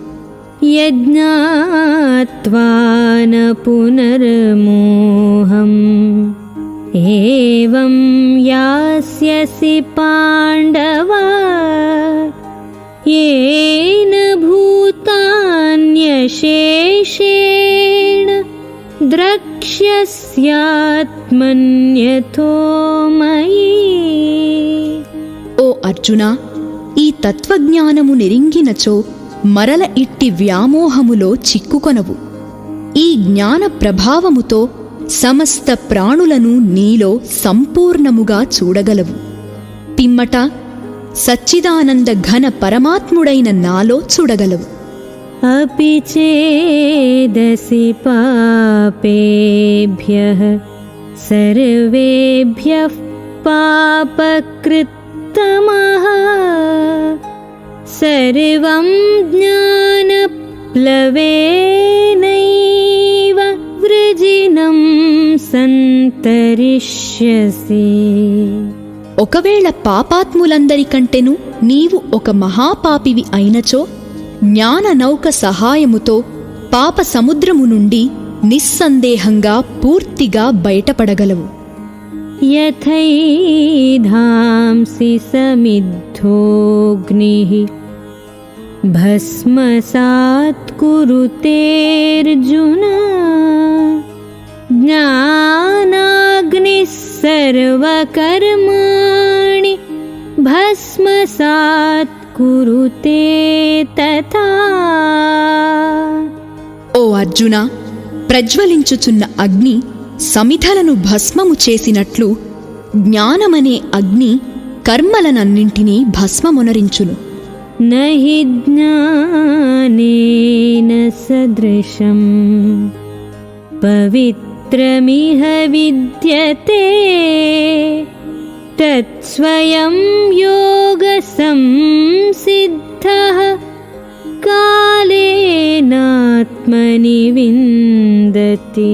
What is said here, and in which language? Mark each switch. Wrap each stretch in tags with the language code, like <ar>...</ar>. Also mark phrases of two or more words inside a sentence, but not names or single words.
<sa>यज्ञात्वा न पुनर्मोहम् एवं यास्यसि पाण्डव येन भूता अशेषेण द्रक्ष्यस्यात्मन्यथो मयि.</sa> <te>ఓ అర్జునా, ఈ తత్వజ్ఞానము నెరింగినచో మరల ఇట్టి వ్యామోహములో చిక్కుకొనవు. ఈ జ్ఞాన ప్రభావముతో సమస్త ప్రాణులను నీలో సంపూర్ణముగా చూడగలవు. పిమ్మట సచ్చిదానంద ఘన పరమాత్ముడైన నాలో చూడగలవు.</te> <sa>अपि चेदसि पापेभ्यः सर्वेभ्यः पापकृत्तमः सर्वं ज्ञानप्लवेनैव वृजिनं सन्तरिष्यसि.</sa> <te>ఒకవేళ పాపాత్ములందరికంటెను నీవు ఒక మహాపాపివి అయినచో జ్ఞాన నౌక సహాయముతో పాప సముద్రము నుండి నిస్సందేహంగా పూర్తిగా బయటపడగలవు.</te> <sa>यथैधांसि समिद्धोऽग्निः भस्मसात् कुरुतेऽर्जुन ज्ञानाग्निः सर्वकर्माणि भस्मसात् कुरुते तथा.</sa> <te>ఓ అర్జున, ప్రజ్వలించుచున్న అగ్ని సమిధలను భస్మము చేసినట్లు జ్ఞానమనే అగ్ని కర్మలనన్నింటినీ భస్మమునరించును.</te> <sa>నహి జ్ఞానేన సదృశం పవిత్రమిహ విద్యతే తత్స్వయం యోగ సంసిద్ధః కాలేనాత్మని విందతి.</sa>